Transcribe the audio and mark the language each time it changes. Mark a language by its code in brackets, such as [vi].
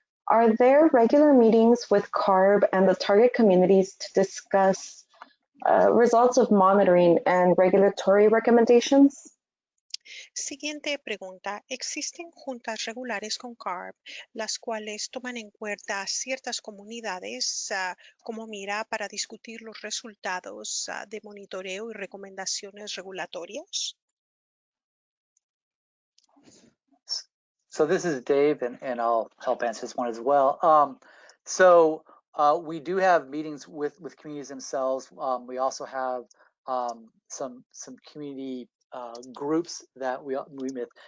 [en] Are there regular meetings with CARB and the target communities to discuss results of monitoring and regulatory recommendations? [es] Siguiente pregunta. ¿Existen juntas regulares con CARB, las cuales toman en cuenta ciertas comunidades como mira para discutir los resultados de monitoreo y recomendaciones regulatorias? [en] So this is Dave, and I'll help answer this one as well. We do have meetings with communities themselves. We also have some community groups that we meet with.